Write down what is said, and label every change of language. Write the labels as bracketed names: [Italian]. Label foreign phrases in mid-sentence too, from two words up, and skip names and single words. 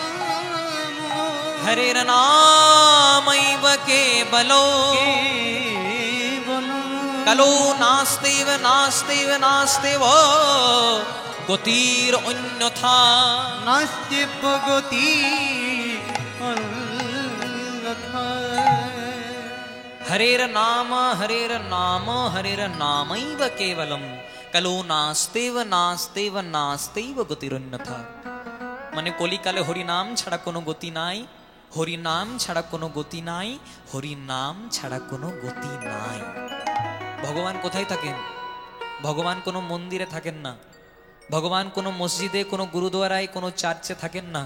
[Sanskrit] হরের নামৈব কেবলো কলো নাস্তেব নাস্তেব নাস্তেব গতির অন্যথা। নাস্তিব গতি অন্যথা। হরের নাম, হরের নাম, হরের নামৈব কেবলম কলো নাস্তেব নাস্তেব নাস্তেব গতির অন্যথা। [Bangla] মানে কলিকালে হরিনাম ছাড়া কোনো গতি নাই, হরিনাম ছাড়া কোনো গতি নাই, হরিনাম ছাড়া কোনো গতি নাই। ভগবান কোথায় থাকেন? ভগবান কোনো মন্দিরে থাকেন না, ভগবান কোনো মসজিদে, কোনো গুরুদ্বারায়, কোনো চার্চে থাকেন না।